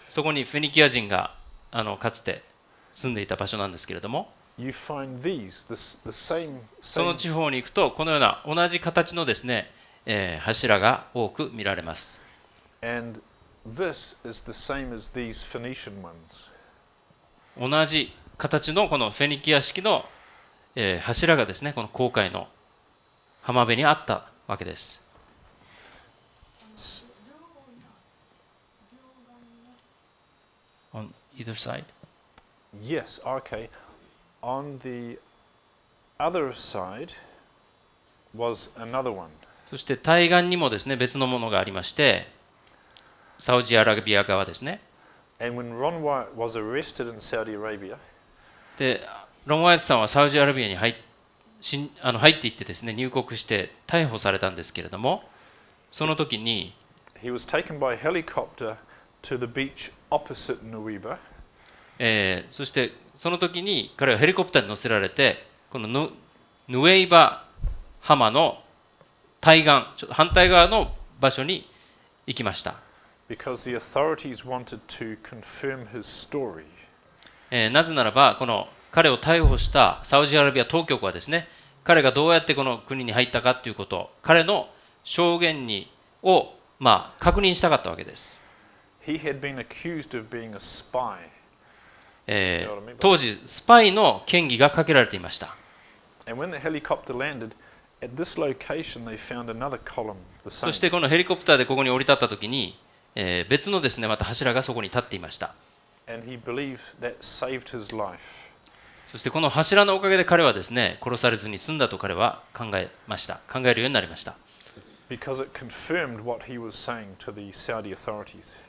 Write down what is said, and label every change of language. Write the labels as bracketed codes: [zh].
[ja] そこにフェニキア人がかつて住んでいた場所なんですけれども、 [en] you find these, the same, [ja] その地方に行くとこのような同じ形のですね、柱が多く見られます。 [en] and this is the same as these Phoenician ones. [ja] 同じ形のこのフェニキア式の、柱がですねこの紅海の浜辺にあったわけです。 [en] On either side? Yes, okay. On the other side was another one. [ja] そして対岸にもですね別のものがありまして、サウジアラビア側ですね。 [en] And when Ron Wyatt was arrested in Saudi Arabia, [ja] でロン・ワイトさんはサウジアラビアに入っていってですね入国して逮捕されたんですけれども、その時に [en] he was taken by helicopter to the beach opposite Nuweiba. [ja] そしてその時に彼はヘリコプターに乗せられてこのヌエイバ浜の対岸反対側の場所に行きました。 [en] Because the authorities wanted to confirm his story. [ja] なぜならばこの彼を逮捕したサウジアラビア当局はですね、彼がどうやってこの国に入ったかということ、彼の証言を確認したかったわけです。 [en] He had been accused of being a spy. [ja] 当時スパイの嫌疑がかけられていました。 [en] And when the helicopter landed at this location, they found another column, the [ja] そ [en] same. [ja] してこのヘリコプターでここに降り立った時に、別のですねまた柱がそこに立っていました。 [en] And he believed that saved his life. [ja] そしてこの柱のおかげで彼はですね殺されずに済んだと彼は考えるようになりました。 [en] Because it confirmed what he was saying to the Saudi authorities.